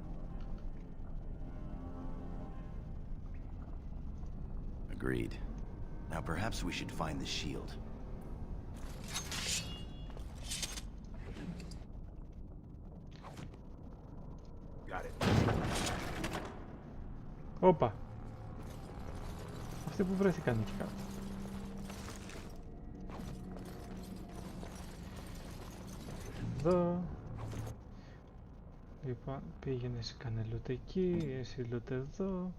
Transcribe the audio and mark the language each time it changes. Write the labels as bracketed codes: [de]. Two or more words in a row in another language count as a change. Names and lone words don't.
[en] Agreed. Now perhaps we should find the shield. Got it. [el] Όπα. Αυτοί που βρέθηκαν εκεί κάτω. Εδώ. Λοιπόν, πήγαινε εσύ κάνε loot εκεί, εσύ loot εδώ.